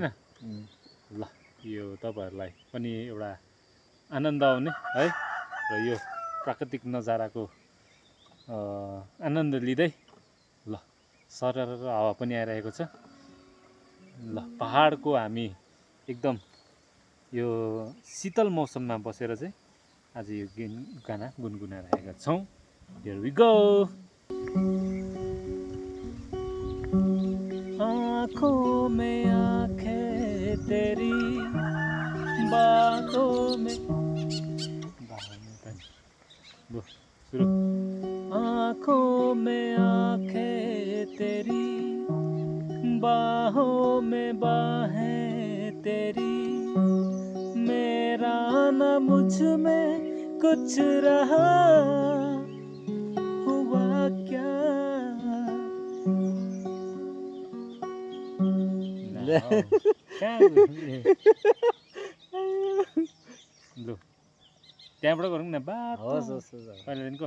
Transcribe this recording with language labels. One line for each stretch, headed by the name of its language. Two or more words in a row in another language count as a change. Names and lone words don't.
Nepali: ल, यो तपाईहरुलाई पनि एउटा आनन्द आउने है, र यो प्राकृतिक नजाराको आनन्द लिँदै, ल सरर हावा पनि आइरहेको छ। ल, पहाडको हामी एकदम यो शीतल मौसममा बसेर चाहिँ आज यो गाना गुनगुनाइरहेका छौँ।
English: Here we go.
Hindi: आँखों में आँखें तेरी, बातों में शुरू। आँखों में आँखें तेरी, बाहों में बाहें तेरी, मेरा न मुझ में कुछ रहा हुआ क्या।
Nepali: लु, त्यहाँबाट गरौँ न बात। हस् पहिलादेखिको